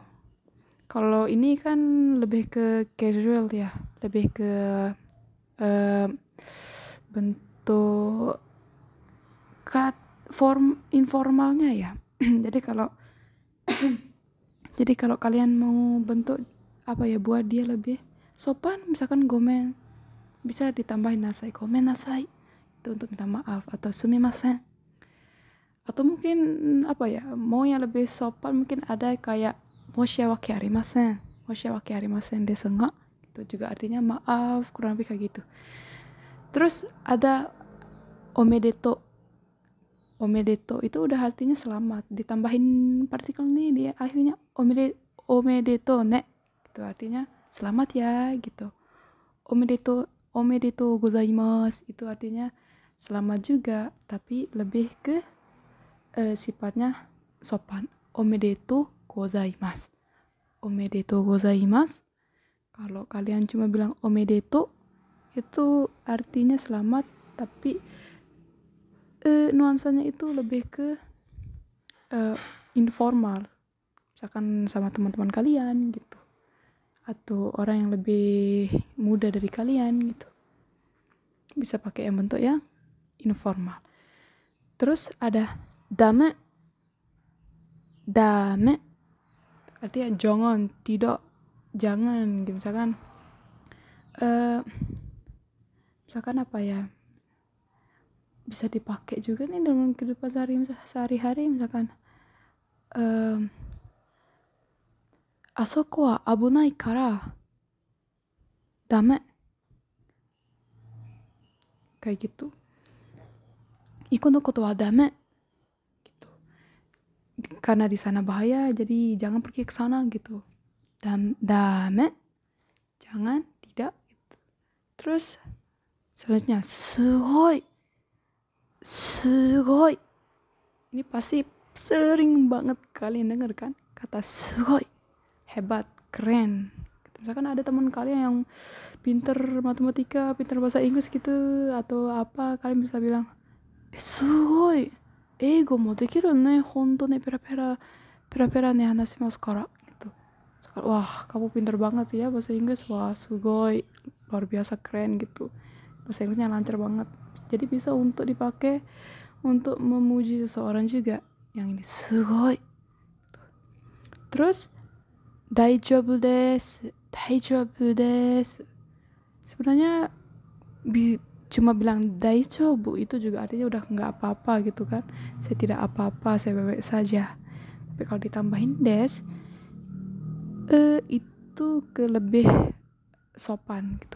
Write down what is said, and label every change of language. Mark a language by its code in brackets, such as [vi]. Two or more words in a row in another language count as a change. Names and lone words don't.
[id] Kalau ini kan lebih ke casual ya, lebih ke bentuk form informalnya ya. Jadi kalau kalian mau bentuk apa ya, buat dia lebih sopan, misalkan gomen, bisa ditambahin nasai, [ja] ごめんなさい, [id] itu untuk minta maaf, atau sumimasen. Atau mungkin apa ya, mau yang lebih sopan mungkin ada kayak [ja] 申し訳ありません. 申し訳ありませんですが. [id] Itu juga artinya maaf, kurang lebih kayak gitu. Terus ada omedeto. Omedeto itu udah artinya selamat. Ditambahin partikel nih di akhirnya [ja] おめでとうね. [id] Itu artinya selamat ya gitu. [ja] おめでとうございます [id] itu artinya selamat juga, tapi lebih ke sifatnya sopan. [ja] おめでとうございます。おめでとうございます. [id] Kalau kalian cuma bilang omedeto, itu artinya selamat, tapi nuansanya itu lebih ke informal. Misalkan sama teman-teman kalian gitu, atau orang yang lebih muda dari kalian gitu, bisa pakai yang bentuk yang informal. Terus ada dame. Dame artinya jangan, tidak, jangan gitu. Misalkan apa ya, bisa dipakai juga nih dalam kehidupan sehari-hari. [ja] Misalkan あそこは危ないからだめ, [id] kayak gitu. [ja] 行くのことはだめ gitu. [id] Karena di sana bahaya, jadi jangan pergi ke sana gitu. Dame, jangan, tidak gitu. Terus selanjutnya sugoi. Sugoi. Ini pasti sering banget kalian denger kan kata sugoi. Hebat, keren. Misalkan ada teman kalian yang pinter matematika, pinter bahasa Inggris gitu, atau apa, kalian bisa bilang sugoi. [ja] 英語もできるね、本当ね、ペラペラね話しますから gitu. [id] Wah, kamu pinter banget ya bahasa Inggris. Wah, sugoi, luar biasa, keren gitu. Bahasa Inggrisnya lancar banget. Jadi bisa untuk dipakai untuk memuji seseorang juga. Yang ini sugoi. [ja] Terus 大丈夫です. 大丈夫です. [id] Sebenarnya cuma bilang daijoubu itu juga artinya udah nggak apa-apa gitu kan. Saya tidak apa-apa, saya baik-baik saja. Tapi kalau ditambahin des, itu ke lebih sopan gitu.